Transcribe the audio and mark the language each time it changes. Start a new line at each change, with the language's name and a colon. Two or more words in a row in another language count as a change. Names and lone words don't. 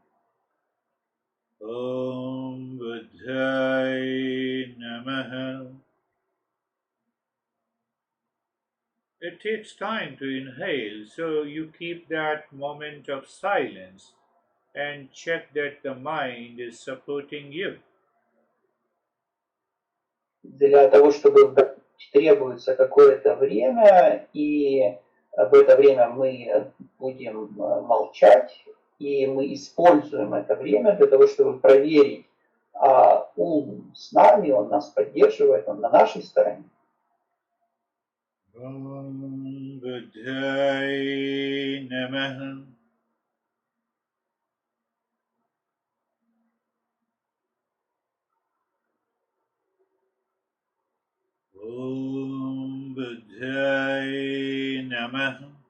Sanskrit: ॐ बुद्धाय नमः.
English: It takes time to inhale, so you keep that moment of silence and check that the mind is supporting you.
Russian: Для того, чтобы вдохнуть, требуется какое-то время, и в это время мы будем молчать, и мы используем это время для того, чтобы проверить, а ум с нами, он нас поддерживает, он на нашей стороне.
Sanskrit: ॐ बुद्धाय नमः. ॐ बुद्धाय नमः.